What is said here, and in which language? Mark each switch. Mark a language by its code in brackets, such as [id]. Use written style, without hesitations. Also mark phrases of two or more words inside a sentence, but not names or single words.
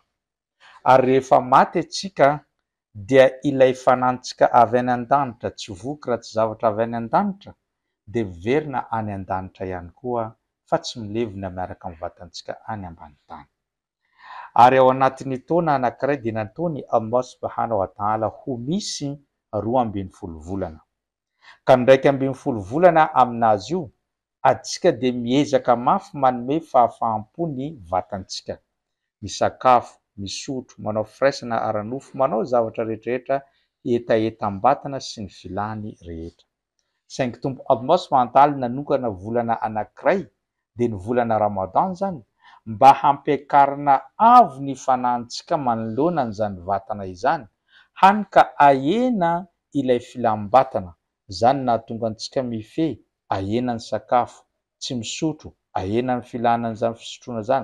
[mg] Ary rehefa maty antsika dia ilay fanahintsika avy any an-danitra tsy voky raha tsy zavatra avy any an-danitra dia miverina any an-danitra ihany koa, fa tsy milevina miaraka amin'ny vatantsika any ambany tany. Ary ao anatin'ny taona anankiray dia nataony [ar] الله سبحانه وتعالى [mg] ho misy 12 volana, ka ny 12 volana aminazy io atsika dia miezaka mafy manome fahafaham-po ny vatantsika, misakafo, misotro, manao firaisana ara-nofo, manao zavatra rehetrarehetra etaetam-batana sy ny filany rehetra. Saingy tompo [ar] الله سبحانه وتعالى [mg] nanokana volana anankiray dia ny volana Ramadan zany mba hampiakarina avo ny fanahintsika manoloana an'izany vatana izany, hany ka ahena ilay filam-batana. Zany nahatonga antsika mifehy, ahena ny sakafo, tsy misotro, ahena ny filana an'izany fisotroana zany,